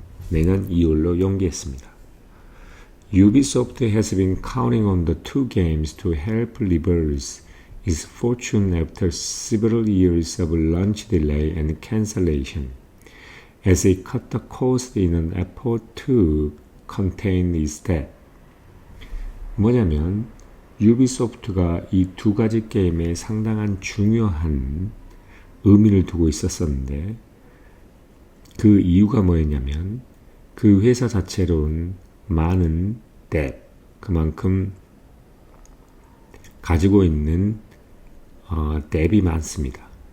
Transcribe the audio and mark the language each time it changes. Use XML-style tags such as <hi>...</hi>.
<ko>내년 2월로 연기했습니다.</ko> <en>Ubisoft has been counting on the two games to help reverse its fortune after several years of launch delay and cancellation, as it cut the cost in an effort to contain its debt.</en> <ko>뭐냐면 유비소프트가 이 두 가지 게임에 상당한 중요한 의미를 두고 있었었는데 그 이유가 뭐였냐면 그 회사 자체로는 많은 뎁, 그만큼 가지고 있는 뎁이 많습니다.</ko>